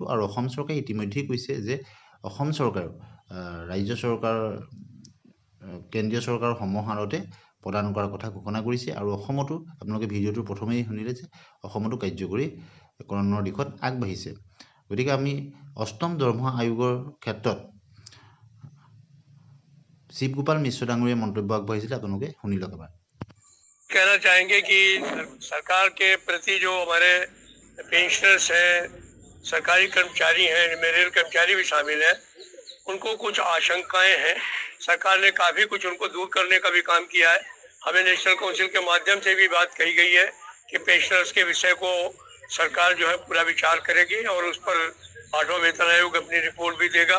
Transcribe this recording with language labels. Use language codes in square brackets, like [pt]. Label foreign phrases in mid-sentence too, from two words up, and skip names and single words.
[as] আৰু অসম চৰকাৰে ইতিমধ্যেই কৈছে যে অসম চৰকাৰেও ৰাজ্য চৰকাৰৰ কেন্দ্ৰীয় চৰকাৰৰ সমাহাৰতে প্ৰদান কৰাৰ কথা ঘোষণা কৰিছে। আৰু অসমতো আপোনালোকে ভিডিঅ'টো প্ৰথমেই শুনিলে যে অসমতো কাৰ্যকৰীকৰণৰ দিশত আগবাঢ়িছে। গতিকে আমি অষ্টম দৰমহা আয়োগৰ ক্ষেত্ৰত শিৱ গোপাল মিশ্ৰ ডাঙৰীয়াৰ মন্তব্য আগবঢ়াইছিলে, আপোনালোকে শুনি লওক এবাৰ। [hi] कहना चाहेंगे कि सरकार के प्रति जो हमारे पेंशनर्स हैं, सरकारी कर्मचारी हैं, इनमें रेल कर्मचारी भी शामिल हैं, उनको कुछ आशंकाएं हैं। सरकार ने काफी कुछ उनको दूर करने का भी काम किया है। हमें नेशनल काउंसिल के माध्यम से भी बात कही गई है कि पेंशनर्स के विषय को सरकार जो है पूरा विचार करेगी और उस पर 8वां वेतन आयोग अपनी रिपोर्ट भी देगा।